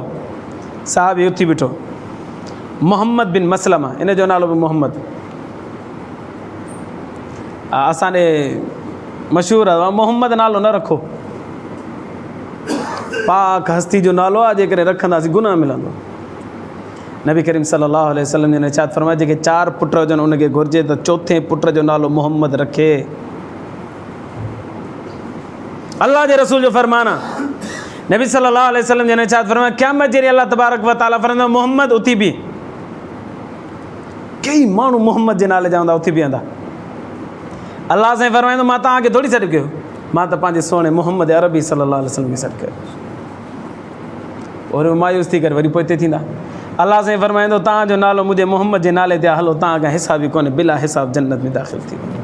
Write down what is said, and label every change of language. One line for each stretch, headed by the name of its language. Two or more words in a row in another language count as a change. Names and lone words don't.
Sindhi: साहबी उथी बीठो, मोहम्मद बिन मसलमा, इन जो नालो बि मोहम्मद, असांजे मशहूरु आहे, मोहम्मद नालो न रखो, पाक हस्ती जो नालो आहे, जेकॾहिं रखंदासीं गुनाह मिलंदो। नबी करीम
Arabic: صلى الله عليه وسلم
Sindhi: ने इरशाद फरमायो, जेके 4 पुट हुजनि उनखे घुरिजे त चोथे पुट जो नालो मोहम्मद रखे। अल्लाह जे रसूल जो फरमान आहे, नबी
Arabic: صلى الله عليه وسلم
Sindhi: ने इरशाद फरमायो, क़यामत जे ॾींहुं
Arabic: الله تبارك وتعالى
Sindhi: फरमाईंदो, मोहम्मद उथी बि। कई माण्हू मोहम्मद जे नाले जा हूंदा, उथी बीहंदा। अल्लाह साईं फरमाईंदो, मां तव्हांखे थोरी सॾु कयो, मां त पंहिंजे सोणे मोहम्मद अरबी
Arabic: صلى الله عليه وسلم
Sindhi: खे सॾु कयो। और मायूस थी करे वरी पोइ हिते थींदा। अल्लाह साईं फरमाईंदो, तव्हांजो नालो मुंहिंजे मोहम्मद जे नाले ते हलो, तव्हां खां हिसाब ई कोन्हे, बिला हिसाब जन्नत में दाख़िल थी वञो।